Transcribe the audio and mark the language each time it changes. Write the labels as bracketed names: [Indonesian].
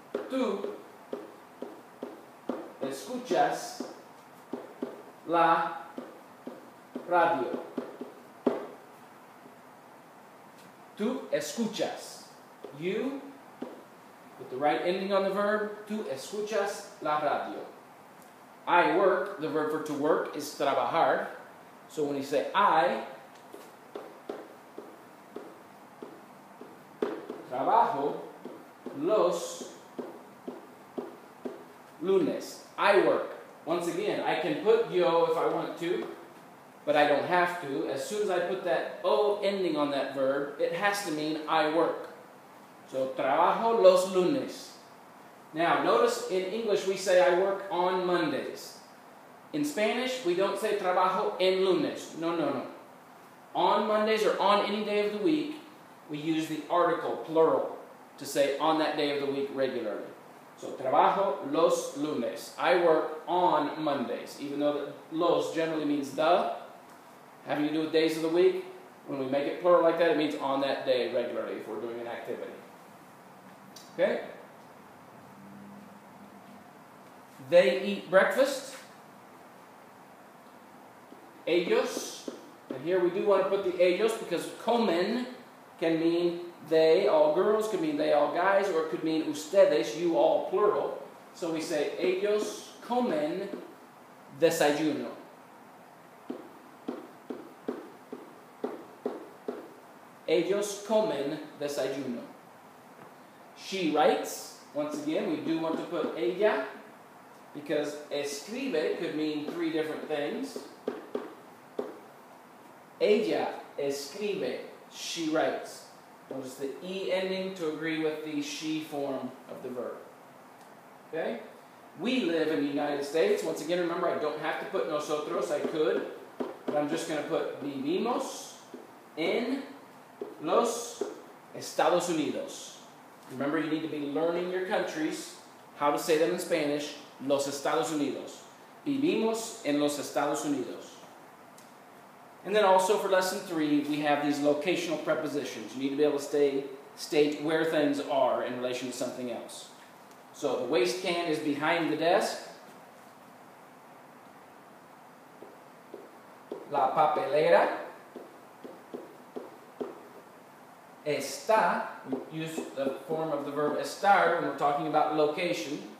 [Spanish] Tú escuchas la radio. Tú escuchas. [English] You, with the right ending on the verb, [Spanish] tú escuchas la radio. [English] I work, the verb for to work is trabajar. So when you say I, [Spanish] trabajo los lunes. [English] I work. Once again, I can put yo if I want to, but I don't have to. As soon as I put that O ending on that verb, it has to mean I work. So, [Spanish] trabajo los lunes. [English] Now, notice in English we say I work on Mondays. In Spanish, we don't say [Spanish] trabajo en lunes. No, no, no. [English] On Mondays or on any day of the week, we use the article, plural, to say on that day of the week regularly. So, [Spanish] trabajo los lunes. [English] I work on Mondays. Even though los generally means the, having to do with days of the week, when we make it plural like that, it means on that day regularly if we're doing an activity. Okay? They eat breakfast. Ellos. And here we do want to put the ellos because comen can mean they, all girls, could mean they, all guys, or it could mean ustedes, you all, plural. So we say [Spanish] ellos comen desayuno. Ellos comen desayuno. [English] She writes. Once again, we do want to put ella because escribe could mean three different things. [Spanish] Ella escribe. [English] She writes. Notice the E ending to agree with the she form of the verb. Okay? We live in the United States. Once again, remember, I don't have to put nosotros. I could. But I'm just going to put [Spanish] vivimos en los Estados Unidos. [English] Remember, you need to be learning your countries, how to say them in Spanish. [Spanish] Los Estados Unidos. Vivimos en los Estados Unidos. [English] And then also for lesson 3, we have these locational prepositions. You need to be able to state where things are in relation to something else. So the waste can is behind the desk. [Spanish] La papelera está, [English] we use the form of the verb estar when we're talking about location.